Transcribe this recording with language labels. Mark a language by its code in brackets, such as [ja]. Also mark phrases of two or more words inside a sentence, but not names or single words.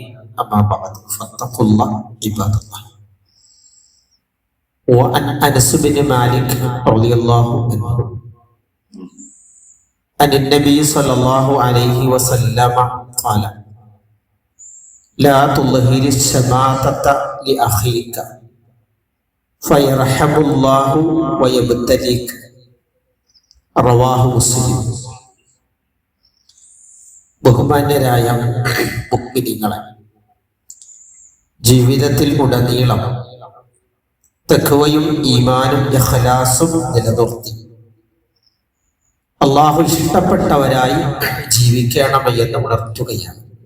[ar] أما بعد فاتقوا الله عباد الله. وعن أنس بن مالك رضي الله عنه عن النبي صلى الله عليه وسلم قال: لا تظهر الشماتة لأخيك فيرحم الله ويبتليك. رواه مسلم. [ml] ബഹുമാന്യരായ മുഅ്മിനീങ്ങളെ, ജീവിതത്തിൽ ഉടനീളം തഖ്വയും ഈമാനും ഇഖ്ലാസും നിലനിർത്തി അള്ളാഹു ഇഷ്ടപ്പെട്ടവരായി ജീവിക്കണമെന്ന് ഉണർത്തുകയാണ്.